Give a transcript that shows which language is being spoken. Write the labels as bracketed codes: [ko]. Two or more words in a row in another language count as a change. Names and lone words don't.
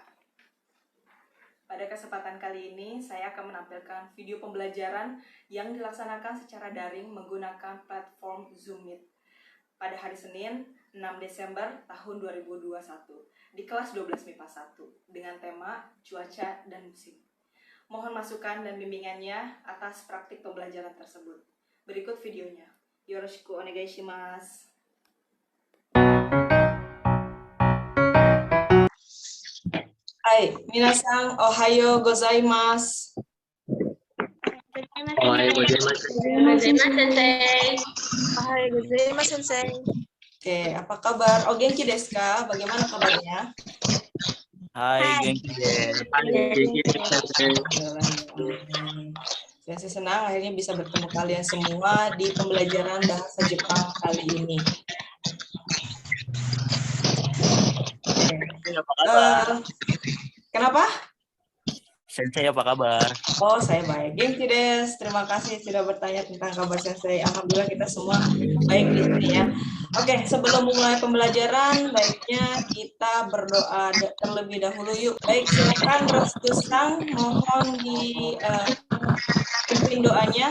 [id] Pada kesempatan kali ini, saya akan menampilkan video pembelajaran yang dilaksanakan secara daring menggunakan platform Zoom Meet pada hari Senin 6 Desember tahun 2021 di kelas 12 MIPA 1 dengan tema cuaca dan musim. Mohon masukan dan bimbingannya atas praktik pembelajaran tersebut. Berikut videonya. [ja] よろしくお願いします。はい、皆さんおはようございます. おはようございます. おはようございます、先生. [id] Oke, apa kabar? [ja] 元気ですか? [id] Bagaimana kabarnya? [ja] Hai, 元気です. [id] Saya senang akhirnya bisa bertemu kalian semua di pembelajaran bahasa Jepang kali ini. Apa kabar? Kenapa? Sensei apa kabar? Oh, saya baik. [ja] 元気です. [id] Terima kasih sudah bertanya tentang kabar Sensei. Alhamdulillah kita semua baik di sini ya. Oke, sebelum memulai pembelajaran, baiknya kita berdoa terlebih dahulu yuk. Baik, silakan Restu Sang, mohon dipimpin doanya.